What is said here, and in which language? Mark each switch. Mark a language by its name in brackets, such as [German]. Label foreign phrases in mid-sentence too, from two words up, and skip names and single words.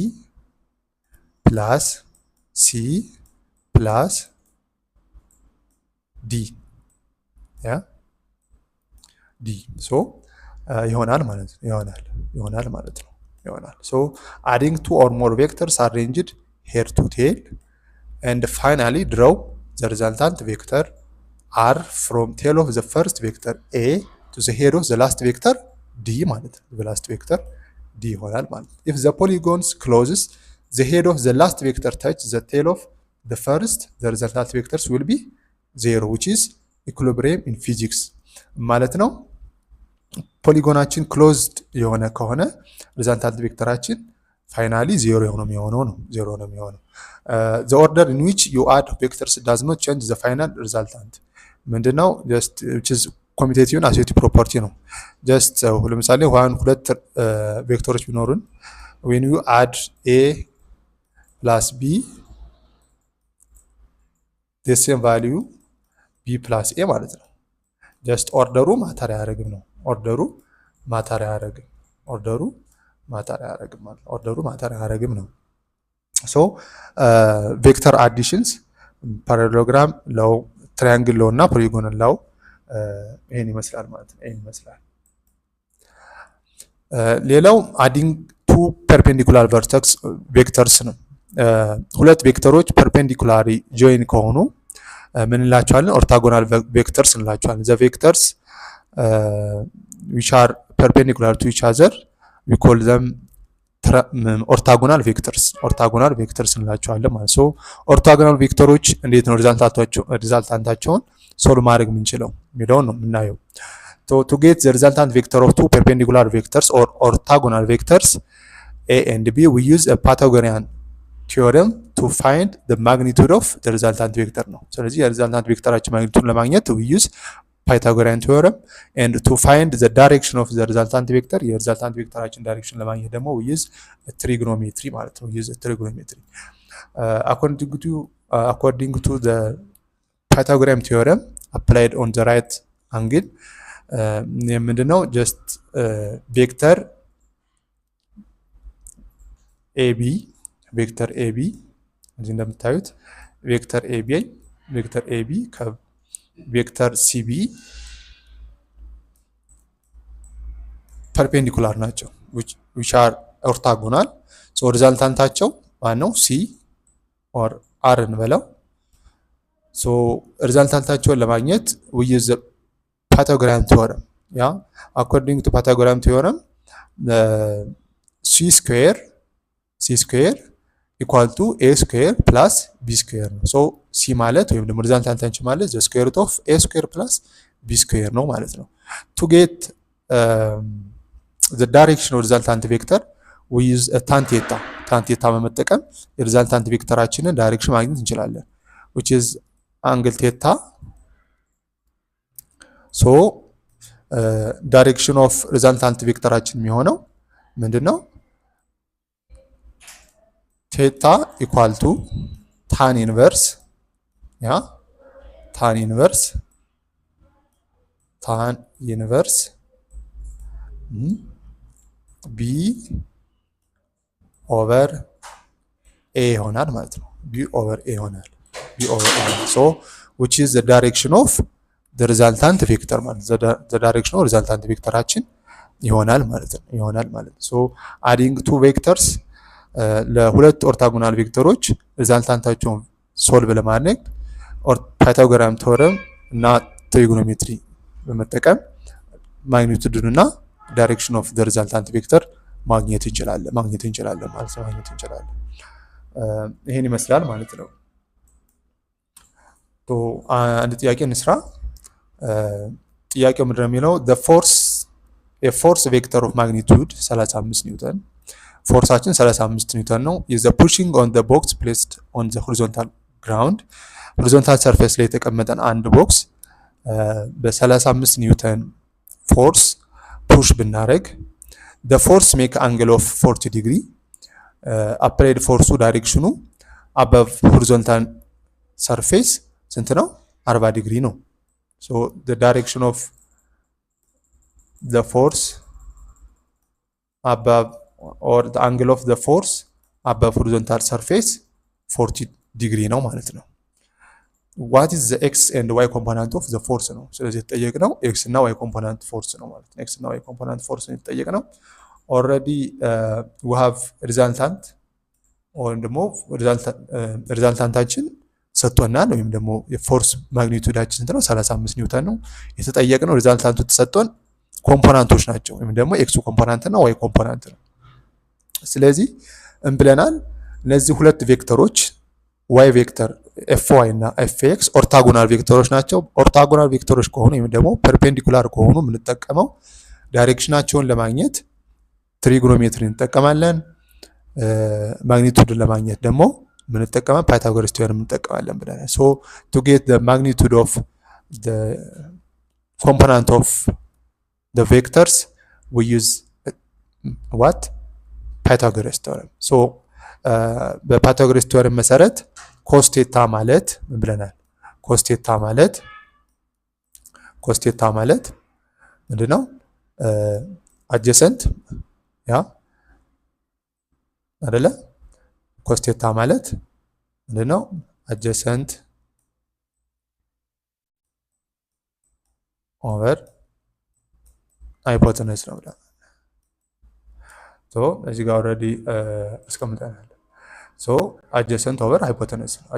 [English] plus c plus d [Amharic] ያ ዲ ሶ ይሆናል ማለት ነው። ይሆናል ማለት ነው። ይሆናል ሶ [English] adding two or more vectors arranged here to tail and finally draw the resultant vector r from tail of the first vector a to the head of the last vector d ማለት ነው። the last vector d [Amharic] ይሆናል ማለት ነው። [English] if the polygons closes the head of the last vector touch the tail of the first the resultant vectors will be zero which is equilibrium in physics [Amharic] ማለት ነው። ፖሊጎናችን ክሎዝድ የሆነ ከሆነ ሪዛልታንት ቬክተራችን ፋይናሊ ዜሮ ነው የሚሆነው። [English] the order in which you add vectors does not change the final resultant ምንድነው? just which is commutative and associative property ነው። just [Amharic] ለምሳሌ ሁለት ቬክተሮች ቢኖሩን [English] when you add a plus b the same value b plus a [Amharic] ማለት ነው። just ኦርደሩ ማተር አያደርግም ነው። ኦርደሩ ማተር አያደርግም ነው። [English] so vector additions parallelogram law triangle law [Amharic] እና [English] polygon law [Amharic] ይሄን ይመስላል ማለት ነው። ሌላው [English] adding two perpendicular vertex vectors [Amharic] ነው። ሁለት ቬክተሮች ፐርፔንዲኩላሪ ጆይን ከሆኑ ምን እንላቸዋለን? [English] orthogonal vectors [Amharic] እንላቸዋለን። [English] the vectors which are perpendicular to each other we call them orthogonal vectors [Amharic] እንላቸዋለን ማለት ነው። ኦርቶጎናል ቬክተሮች እንዴት ነው ሪዛልታንታቸውን ሶልቭ ማድረግ የምንችለው የሚለውን ነው የምናየው። [English] to get the resultant vector of two perpendicular vectors or orthogonal vectors a and b we use a Pythagorean theorem to find the magnitude of the resultant vector ነው። [Amharic] ስለዚህ የሪዛልታንት ቬክተራችን ማግኒቱድ ለማግኘት [English] we use Pythagorean theorem and to find the direction of the resultant vector [Amharic] የሪዛልታንት ቬክተራችን ዳይሬክሽን ለማግኘት ደግሞ [English] we use trigonometry [Amharic] ማለት ነው። [English] according to the Pythagorean theorem applied on the right angle ምንድነው? just vector ab [Amharic] እዚህ እንደምታዩት ቬክተር ab ከቬክተር cb ፐርፔንዲኩላር ናቸው [English] which are orthogonal so [Amharic] ሪዛልታንታቸው ማነው? [English] c or r እንበለው። so [Amharic] ሪዛልታንታቸውን ለማግኘት [English] we use the Pythagorean theorem according to Pythagorean theorem c square equal to a square plus b square ነው። so c [Amharic] ማለት ወይም ደግሞ ሪዛልታንታችን ማለት [English] the square root of a square plus b square [Amharic] ነው ማለት ነው። [English] to get the direction of resultant vector we use a tan theta [Amharic] በመጠቀም የሪዛልታንት ቬክተራችንን ዳይሬክሽን ማግኘት እንችላለን [English] which is angle theta so direction of resultant [Amharic] ቬክተራችን የሚሆነው ምንድነው? [English] theta equal to tan inverse b over a [Amharic] ይሆናል ማለት ነው። [English] b over a ይሆናል so which is the direction of the resultant vector ማለት the direction of [Amharic] resultant ቬክተራችን ይሆናል ማለት ነው። [English] so adding two vectors [Amharic] ለሁለት ኦርቶጎናል ቬክተሮች ሪዛልታንታቸውን ሶልቭ ለማድረግ [English] Pythagorean theorem [Amharic] እና ትሪጎኖሜትሪ በመጠቀም ማግኒቱዱን እና [English] direction of the resultant vector [Amharic] ማግኘት እንችላለን ማለት ነው። ይሄን ይመስላል ማለት ነው። አንድ ጥያቄ እንስራ። ጥያቄው ምንድነው የሚለው [English] a force vector of magnitude 35 [Amharic] ኒውተን ፎርሳችን 35 ኒውተን ነው [English] is the pushing on the box placed on the horizontal ground horizontal surface [Amharic] ላይ የተቀመጠን አንድ ቦክስ በ35 ኒውተን ፎርስ ፑሽ ብናደርግ [English] the force make angle of 40 degree applied force ዳይሬክሽኑ above horizontal surface [Amharic] ስንት ነው 40 ዲግሪ ነው [English] so the direction of the force above or the angle of the force above horizontal surface 40 degree [Amharic] ነው ማለት ነው [English] what is the x and y component of the [Amharic] force ነው ስለዚህ የተጠየቅነው x እና [English] y component force [Amharic] ነው ማለት ነው x እና [English] y component force [Amharic] ነው የተጠየቅነው [English] already we have resultant [Amharic] ወይም ደግሞ ሪዛልታንታችን ሰጥቶናል ወይም ደግሞ የፎርስ ማግኒቱዳችን ስንት ነው 35 ኒውተን ነው የተጠየቅነው ሪዛልታንቱ ተሰጥቶን ኮምፖነንቶች ናቸው ወይም ደግሞ [English] x component [Amharic] እና ዋይ ኮምፖነንት ነው ስለዚህ እንብለናል እነዚህ ሁለት ቬክተሮች y ቬክተር fy እና fx ኦርቶጎናል ቬክተሮች ናቸው ኦርቶጎናል ቬክተሮች ከሆኑ ወይም ደግሞ ፐርፔንዲኩላር ከሆኑ የምንጠቀመው ዳይሬክሽናቸውን ለማግኘት ትሪጎኖሜትሪ እንጠቀማለን ማግኒቱድን ለማግኘት ደግሞ የምንጠቀመው [English] Pythagoras theorem [Amharic] እንጠቀማለን ብለናል [English] so to get the magnitude of the component of the vectors we use what Pythagoras theorem so [Amharic] በፓይታጎረስ ቲዮረም መሰረት [English] cos theta [Amharic] ማለት ምን ብለናል [English] cos theta [Amharic] ማለት ምንድነው adjacent ያ አይደለ [English] cos theta [Amharic] ማለት ምንድነው [English] adjacent over hypotenuse [Amharic] ነው ብለናል so እዚህ ጋር already አስቀምጠናል [English] so adjacent over hypotenuse